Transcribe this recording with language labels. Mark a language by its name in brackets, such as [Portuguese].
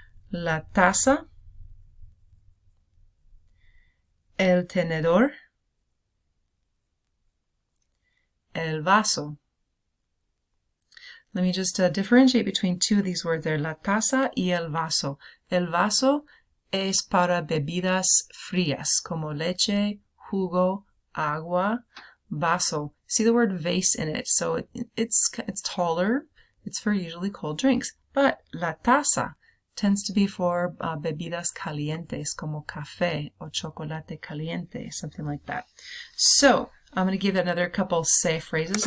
[Spanish] La taza. El tenedor, el vaso. [English] Let me just differentiate between two of these words there, [Spanish] la taza y el vaso. El vaso es para bebidas frías, como leche, jugo, agua, vaso. [English] See the word vase in it, so it's taller. It's for usually cold drinks. But [Spanish] la taza [English] tends to be for [Spanish] bebidas calientes, como café [English] or [Spanish] chocolate caliente, [English] something like that. So, I'm going to give another couple say phrases.